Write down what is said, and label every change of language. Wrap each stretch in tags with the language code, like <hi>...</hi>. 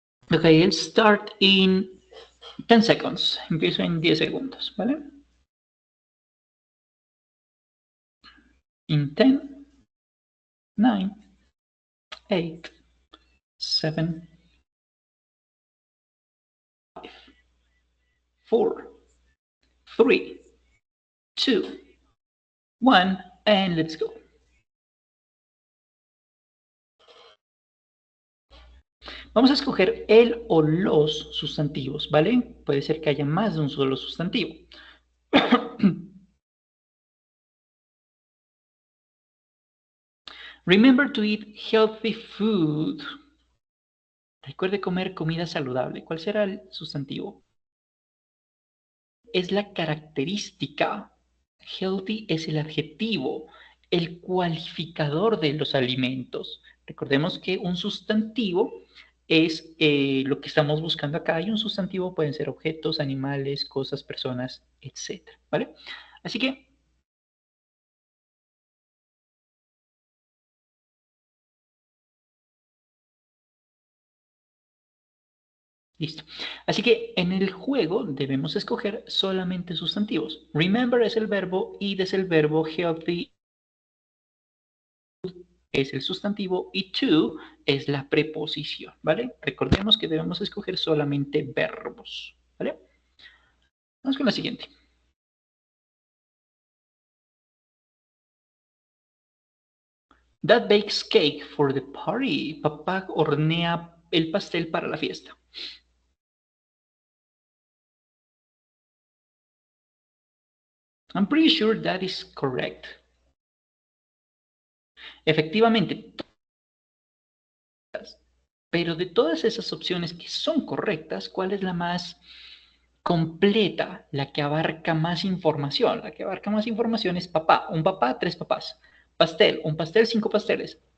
<en>Okay, I'll start in 10 seconds.</en> <es>Empiezo en 10 segundos, ¿vale?</es> <en>In 10, 9, 8, 7, 5, 4, 3, 2, 1, and let's go.</en> <es>Vamos a escoger el o los sustantivos, ¿vale? Puede ser que haya más de un solo sustantivo.</es> <en>Remember to eat healthy food.</en> <es>Recuerde comer comida saludable. ¿Cuál será el sustantivo? Es la característica. Healthy es el adjetivo, el cualificador de los alimentos. Recordemos que un sustantivo es lo que estamos buscando acá y un sustantivo pueden ser objetos, animales, cosas, personas, etc. ¿Vale? Así que listo. Así que en el juego debemos escoger solamente sustantivos. Remember es el verbo, eat es el verbo, healthy es el sustantivo y to es la preposición, ¿vale? Recordemos que debemos escoger solamente verbos, ¿vale? Vamos con la siguiente.</es> <en>Dad bakes cake for the party.</en> <es>Papá hornea el pastel para la fiesta.</es> <en>I'm pretty sure that is correct.</en> <es>Efectivamente, pero de todas esas opciones que son correctas, ¿cuál es la más completa, la que abarca más información? La que abarca más información es papá, un papá, tres papás. Pastel, un pastel, cinco pasteles.</es>